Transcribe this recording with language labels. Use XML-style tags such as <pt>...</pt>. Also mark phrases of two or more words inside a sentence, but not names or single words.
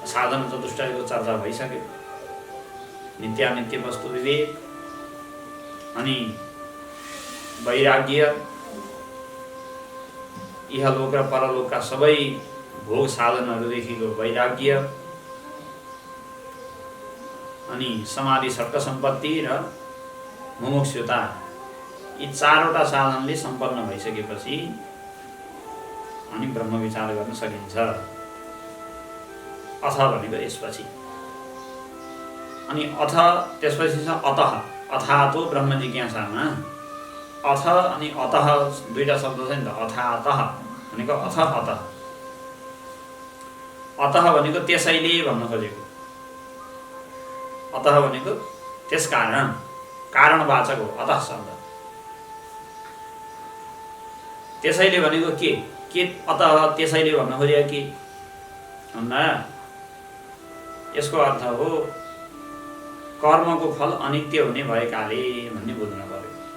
<ne>साधन चतुष्टयको चर्चा भइसक्यो। नित्यानित्य वस्तु विवेक अनि वैराग्य, इहलोक र परलोकका सबै भोग साधनहरूदेखिको वैराग्य अनि समाधि षट्क सम्पत्ति र मुमुक्षुता, यी चारवटा साधनले सम्पन्न भइसकेपछि अनि ब्रह्म विचार गर्न सकिन्छ। अथ भनेको यसपछि। अनि अथ त्यसपछि छ अतः,</ne> <sa>अथातो ब्रह्म जिज्ञासामा।</sa> <ne>अथ अनि अतः दुईटा शब्द छ नि त। अथातः भनेको</ne> <sa>अथ अतः।</sa> <ne>अतः भनेको त्यसैले भन्न खोजेको। अतः भनेको त्यस कारण, कारणवाचक हो अतः शब्द। त्यसैले भनेको के अतः त्यसैले भन्न खोजेको के भन्दा यसको अर्थ हो कर्मको फल अनित्य हुने भएकाले भन्ने बुझ्न पर्यो।</ne>